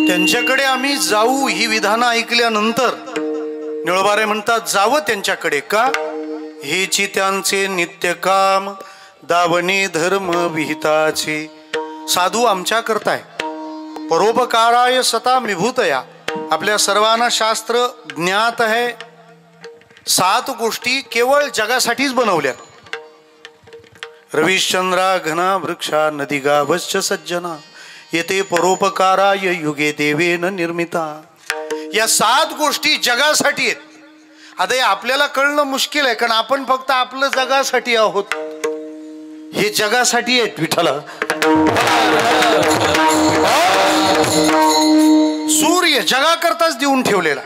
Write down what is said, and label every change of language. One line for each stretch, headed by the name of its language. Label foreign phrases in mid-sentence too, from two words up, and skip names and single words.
Marathi: त्यांच्याकडे आम्ही जाऊ ही विधानं ऐकल्यानंतर निळोबारे म्हणतात जावं त्यांच्याकडे. का? हेची त्यांचे नित्य काम दावणे धर्म विहिताचे. साधू आमच्या करताय
Sanskrit: परोपकाराय सता विभूतया.
Marathi: आपल्या सर्वांना शास्त्र ज्ञात आहे. 7 गोष्टी केवळ जगासाठीच बनवल्या.
Sanskrit: रविश्चंद्रा घना वृक्षा नदी गावश्च सज्जना येते परोपकाराय युगे देवेन निर्मिता.
Marathi: या 7 गोष्टी जगासाठी आहेत. आता हे आपल्याला कळणं मुश्किल आहे, कारण आपण फक्त आपलं जगासाठी आहोत. हे जगासाठी आहेत विठ्ठला. सूर्य जगाकरताच देऊन ठेवलेला.